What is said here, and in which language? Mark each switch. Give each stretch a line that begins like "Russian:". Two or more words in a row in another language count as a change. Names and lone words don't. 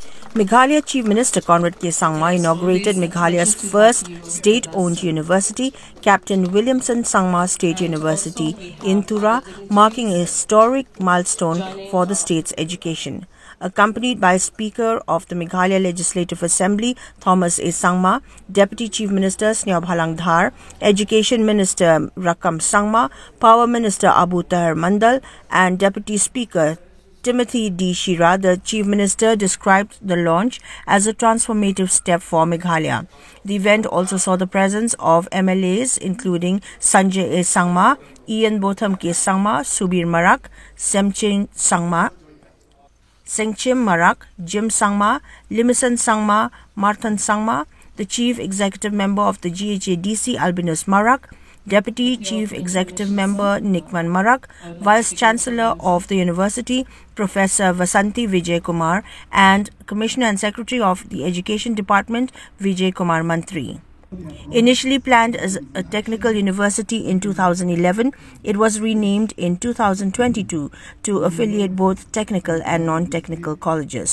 English: Meghalaya Chief Minister Conrad K. Sangma inaugurated Meghalaya's first state-owned university, Captain Williamson Sangma State University in Tura, marking a historic milestone for the state's education. Accompanied by Speaker of the Meghalaya Legislative Assembly, Thomas A. Sangma, Deputy Chief Minister Sneob Halang Dhar, Education Minister Rakam Sangma, Power Minister Abu Tahir Mandal, and Deputy Speaker Timothy D. Shira, the Chief Minister, described the launch as a transformative step for Meghalaya. The event also saw the presence of MLAs including Sanjay A. Sangma, Ian Botham K. Sangma, Subir Marak, Semching Sangma, Sengchim Marak, Jim Sangma, Limison Sangma, Marthan Sangma, the Chief Executive Member of the GHADC, Albinus Marak, Deputy Chief Executive Member Nikman Marak, Vice Chancellor of the University, Professor Vasanti Vijay Kumar, and Commissioner and Secretary of the Education Department, Vijay Kumar Mantri. Initially planned as a technical university in 2011, it was renamed in 2022 to affiliate both technical and non-technical colleges.